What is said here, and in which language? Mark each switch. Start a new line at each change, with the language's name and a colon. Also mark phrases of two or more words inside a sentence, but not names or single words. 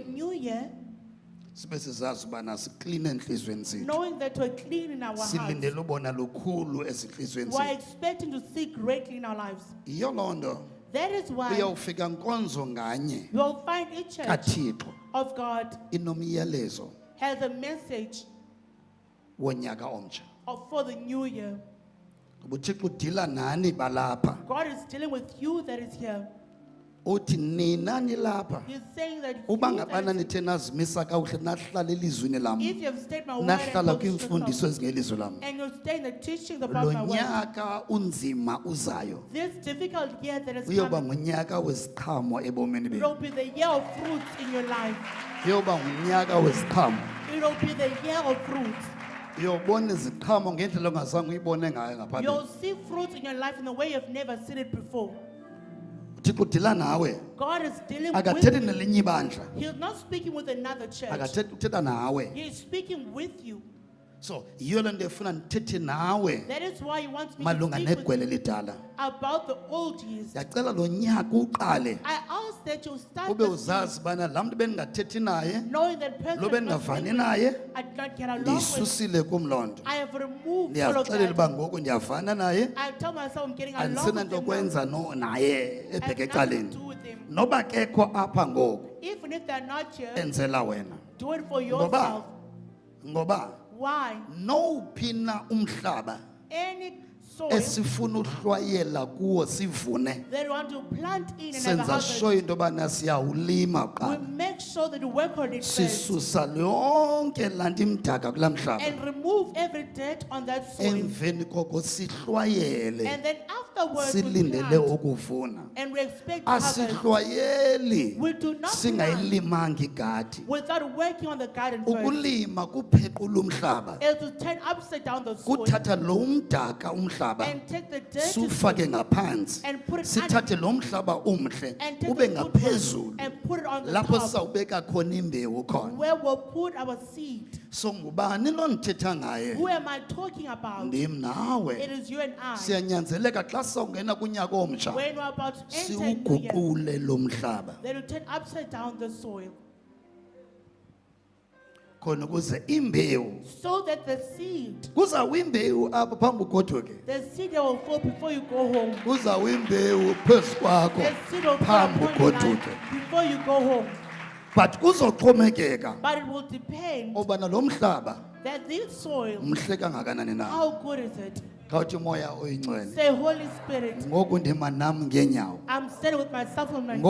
English: new year,
Xhosa: sibe sizazi ubana siklina enhlizweni zethu
English: knowing that we're clean in our hearts,
Xhosa: silindele ubona lukhulu ezinhlizweni
English: we're
Xhosa: zethu
English: expecting to see greatly in our lives.
Xhosa: yiyo loo nto
English: That is why
Xhosa: uyawufika nkonzo nganye
English: you'll find each church
Xhosa: kathixo
English: of God
Xhosa: inomyalezo
English: has a message
Xhosa: wonyaka omtsha
English: for the new year.
Xhosa: ubuthixo udila nani balapha
English: God is dealing with you that is here.
Xhosa: uthi nina nilapha
English: He's saying that
Xhosa: uba
English: you
Xhosa: ngabana
English: that is,
Xhosa: nithe nazimisa kakuhle nahlala elizwini lam
English: if you have stayed my word
Xhosa: nahlala
English: and focused
Xhosa: kwiimfundiso
English: yourself,
Xhosa: ezingelizwi lam
English: and you stay in the teachings about
Xhosa: lo
English: my word,
Xhosa: nyaka unzima uzayo
English: this difficult year that is
Xhosa: uyoba
English: coming
Xhosa: ngunyaka weziqhamo ebomini benu
English: will be the year of fruits in your life.
Xhosa: uyoba ngunyaka weziqhamo
English: It will be the year of fruits.
Xhosa: uyobona iziqhamo ngendlela ongazange uyibone ngayo ngaphambili
English: You'll see fruits in your life in the way you've never seen it before.
Xhosa: uthixo udila nawe
English: God is dealing
Xhosa: akathethi
English: with you.
Xhosa: nelinye ibandla
English: He's not speaking with another church.
Xhosa: akathethi uthetha nawe
English: He is speaking with you.
Xhosa: so yiyo le nto efuna ndithethe nawe
English: That is why he wants me to
Xhosa: malunga
English: speak with
Xhosa: negwele
English: you
Xhosa: lidala
English: about the old years.
Xhosa: ndiyacela lo nyaka uqale
English: I ask that you start
Xhosa: ube
English: this year
Xhosa: uzazi ubana laa mntu bendingathethi naye
English: knowing that person
Xhosa: lo
English: is not
Xhosa: bendingavani
English: friendly.
Xhosa: naye
English: I did not get along with.
Xhosa: ndiyisusile kum loo nto
English: I have removed all of
Xhosa: ndiyazixelela
English: that.
Xhosa: uba ngoku ndiyavana naye
English: I tell myself I'm getting along with
Xhosa: andisenanto
English: him now.
Xhosa: kwenza naye
English: I have
Xhosa: ebheke
English: nothing to
Xhosa: ecaleni
English: do with him.
Xhosa: noba kekho apha ngoku
English: Even if they're not here,
Xhosa: enzela wena
English: do it for
Xhosa: ngoba
English: yourself.
Xhosa: ngoba
English: Why?
Xhosa: nowuphi na umhlaba
English: Any soil
Xhosa: esifuna uhlwayela kuwo sivune
English: that we want to plant in and have a
Xhosa: senza
English: harvest,
Xhosa: sure into yobana siyawulima
English: we
Xhosa: kuqala
English: make sure that we work on it first
Xhosa: sisusa yonke laa nto imdaka kulaa mhlaba
English: and remove every dirt on that soil.
Xhosa: emveni koko sihlwayele
English: And then afterwards we
Xhosa: silindele
English: plant
Xhosa: ukuvuna
English: and we expect harvest
Xhosa: asihlwayeli
English: We do not plant
Xhosa: singayilimanga igadi
English: without working on the garden first.
Xhosa: ukulima kuphequla umhlaba
English: Is to turn upside down the soil
Xhosa: kuthatha lo mdaka umhlaba
English: and take the dirty
Xhosa: siwufake
English: soil
Xhosa: ngaphansi
English: and put it
Xhosa: sithathe lo mhlaba umhle
English: and take
Xhosa: ube
English: the good one
Xhosa: ngaphezulu
English: and put it on the
Xhosa: lapho
English: top
Xhosa: sizawubeka khona imbewu khona
English: where we'll put our seed.
Xhosa: so ngubani lo ndithetha ngaye
English: Who am I talking about?
Xhosa: ndim nawe
English: It is you and I.
Xhosa: siyanyanzeleka xa sizawungena kunyaka omtsha
English: When we're about to enter a new year,
Xhosa: siwuguqule lo mhlaba
English: then we turn upside down the soil
Xhosa: khona ukuze imbewu
English: so that the seed,
Xhosa: kuzawu imbewu apha phambi ugoduke
English: the seed that will fall before you go home,
Xhosa: kuzawu imbewu phezu kwakho
English: the seed will fall
Xhosa: phambi
English: upon your life
Xhosa: ugoduke
English: before you go home.
Xhosa: but kuzoxhomekeka
English: But it will depend
Xhosa: obana lo mhlaba
English: that this soil,
Xhosa: mhle kangakanani na
English: how good is it?
Xhosa: khawuthi umoya oyingcwele
English: Say, Holy Spirit,
Xhosa: ngoku ndima nam ngeenyawo
English: I'm standing with myself on my feet.